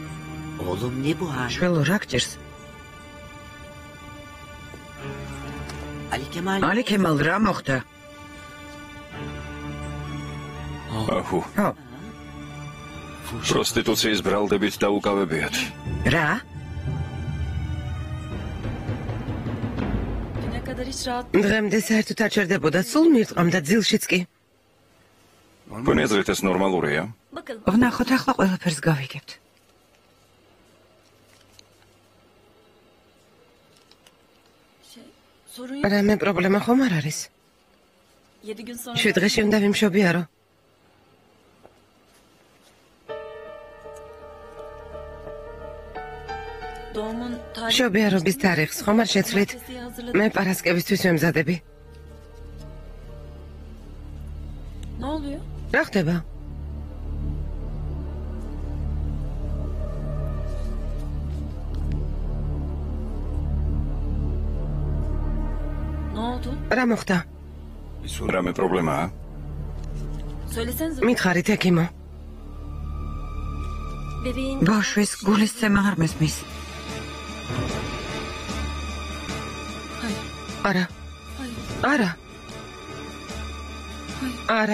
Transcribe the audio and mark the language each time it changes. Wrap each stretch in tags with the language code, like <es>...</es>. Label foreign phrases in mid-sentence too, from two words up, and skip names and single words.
<tr>Oğlum ne bu hal?</tr> <ka>შვილო, რა გჭირს? ალი ქემალ რა მოხდა? აჰუ, ხო, პროსტიტუციის ბრალდებით დაუკავებიათ. რა?</ka> <tr>Düne kadar hiç rahat</tr> <ka>დღემდე საერთოდ არ ჩერდებოდა, სულ მირწყამ და ძილშიც კი. თქვენი აზრით ეს ნორმალურია?</ka> <tr>bakalım.</tr> <ka>ვნახოთ ახლა ყველაფერს გავიგებთ.</ka> <tr>Sorun yok.</tr> <ka>რამე პრობლემა ხომ არ არის?</ka> <tr>7 gün sonra</tr> <ka>7 დღეში უნდა ვიმშობიარო.</ka> <tr>doğumun tarihi</tr> <ka>მშობიარობის თარიღს ხომ არ შეცვლით? მე პარასკევისთვის ვემზადები.</ka> <tr>Ne oluyor?</tr> <ka>რა ხდება?</ka> <tr>Ne oldu?</tr> <ka>რა მოხდა? რამე პრობლემაა?</ka> <tr>Söylesenize.</tr> <ka>მითხარით ეკიმო.</ka> <tr>Bebeğin</tr> <ka>ბავშვის გულისცემა არ მესმის. არა. არა. არა.</ka>